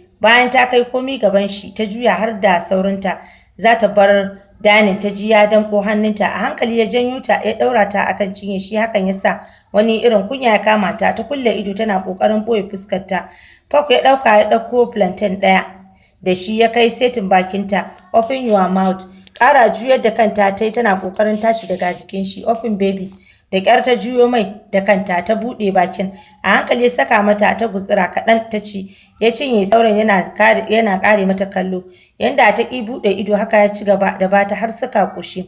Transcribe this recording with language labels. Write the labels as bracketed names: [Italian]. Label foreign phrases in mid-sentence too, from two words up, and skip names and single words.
[Hausa] Bayan ta kai komi gaban shi ta juya har da saurinta za ta bar danin ta ji ya danko hannunta. A hankali ya janyo ta ya ɗaura ta akan cinye shi, hakan ya sa wani irin kunya ya kama ta. Ta kulle ido tana ƙoƙarin ɓoye fuskarta. Fok ya ɗauka ya ɗauko plantain ɗaya da shi ya kai setin bakinta. [English] Open your mouth. [Hausa] Ƙara juyar da kanta ta yi tana ƙoƙarin tashi daga jikin shi. [English] Open baby. [Hausa] Da ƙyar ta juyo mai da kanta ta buɗe bakin. A hankali ya saka mata ta gutsira kaɗan ta ci. Ya cinye sauran yana ƙare mata kallo. Yanda ta ƙi buɗe ido haka ya ci gaba da bata har suka ƙoshi.